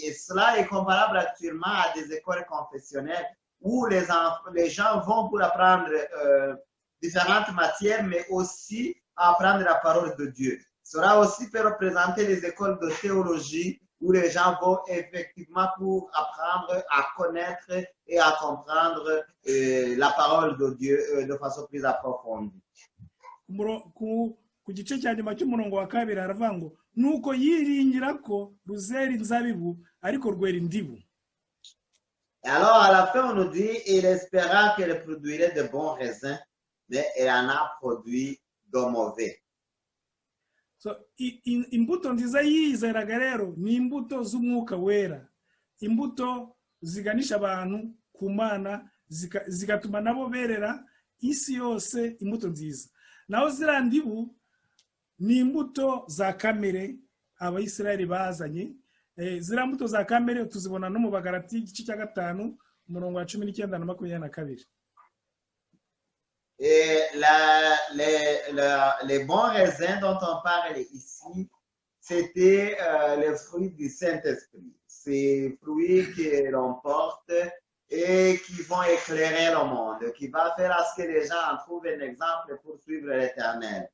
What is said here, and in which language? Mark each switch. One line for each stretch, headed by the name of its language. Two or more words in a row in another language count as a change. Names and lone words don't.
French: Et cela est comparable actuellement à des écoles confessionnelles où les gens vont pour apprendre différentes matières, mais aussi à apprendre la parole de Dieu. Cela aussi peut représenter les écoles de théologie où les gens vont effectivement pour apprendre à connaître et à comprendre la parole de Dieu de façon plus approfondie.
Kinyarwanda: Ku gice cya nyuma cy'umurongo wa kabiri haravuga ngo nuko yiringira ko ruzera inzabibu ariko rwera indibu.
French: Alors à la fin on nous dit il espéra qu'elle produirait de bons raisins, mais elle en a produit de mauvais.
Kinyarwanda: So imbuto nziza yizeraga rero ni imbuto z'umwuka wera, imbuto ziganisha abantu ku Mana, zigatuma nabo berera isi yose imbuto nziza. Naho ziriya ndibu ni imbuto za kamere Abayisirayeli bazanye. Ziriya mbuto za kamere tuzibona no mu Bagalati igice cya 5 umurongo wa 19 na 22.
French: Et les bons raisins dont on parle ici, c'était les fruits du Saint-Esprit. Ces fruits qui l'emportent et qui vont éclairer le monde, qui va faire à ce que les gens en trouvent un exemple pour suivre l'Éternel.